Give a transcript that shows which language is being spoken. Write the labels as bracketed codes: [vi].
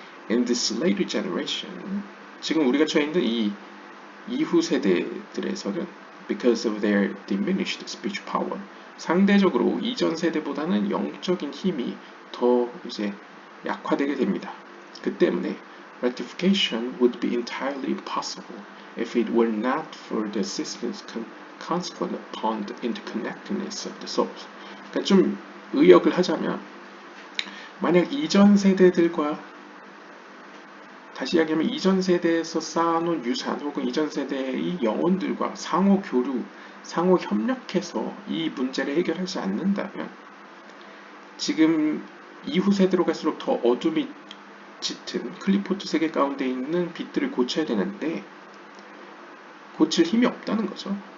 [en] In this later generation, [ko] 지금 우리가 처해 있는 이 이후 세대들에서는 [en] because of their diminished spiritual power, [ko] 상대적으로 이전 세대보다는 영적인 힘이 더 이제 약화되게 됩니다. 그 때문에 [en] rectification would be entirely impossible if it were not for the assistance consequent upon the interconnectedness of the souls. [ko] 그러니까 좀 의역을 하자면, 만약 이전 세대들과, 다시 이야기하면 이전 세대에서 쌓아놓은 유산 혹은 이전 세대의 영혼들과 상호 교류, 상호 협력해서 이 문제를 해결하지 않는다면 지금 이후 세대로 갈수록 더 어둠이 짙은 클리포트 세계 가운데 있는 빛들을 고쳐야 되는데 고칠 힘이 없다는 거죠.